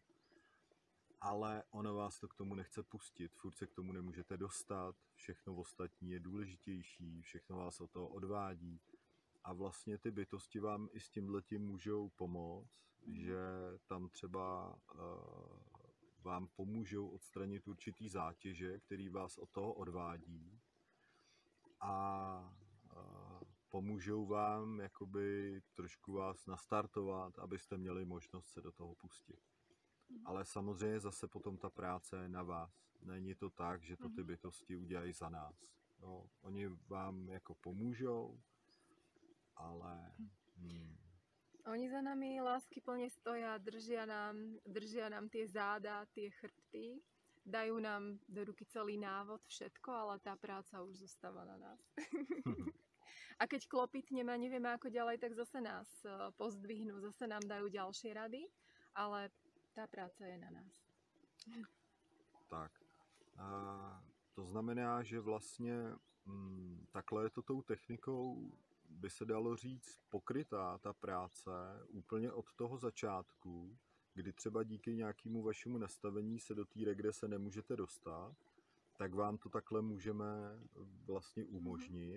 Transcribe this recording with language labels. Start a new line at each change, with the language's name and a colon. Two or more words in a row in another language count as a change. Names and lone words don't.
Czech: ale ono vás to k tomu nechce pustit, furt se k tomu nemůžete dostat, všechno ostatní je důležitější, všechno vás od toho odvádí a vlastně ty bytosti vám i s tímhletím můžou pomoct, že tam třeba vám pomůžou odstranit určitý zátěže, který vás od toho odvádí a pomůžou vám jakoby trošku vás nastartovat, abyste měli možnost se do toho pustit. Ale samozřejmě zase potom ta práce je na vás. Není to tak, že to ty bytosti udělají za nás. Jo, oni vám jako pomůžou, ale...
Slovak: Oni za nami láskyplne stoja, držia nám tie záda, tie chrbty, dajú nám do ruky celý návod, všetko, ale tá práca už zostáva na nás. A keď klopitneme a nevieme ako ďalej, tak zase nás pozdvihnú, zase nám dajú ďalšie rady, ale tá práca je na nás.
Czech: Tak. To znamená, že vlastně takhle je to tou technikou, by se dalo říct, pokrytá ta práce úplně od toho začátku, kdy třeba díky nějakému vašemu nastavení se do té regrese nemůžete dostat, tak vám to takhle můžeme vlastně umožnit.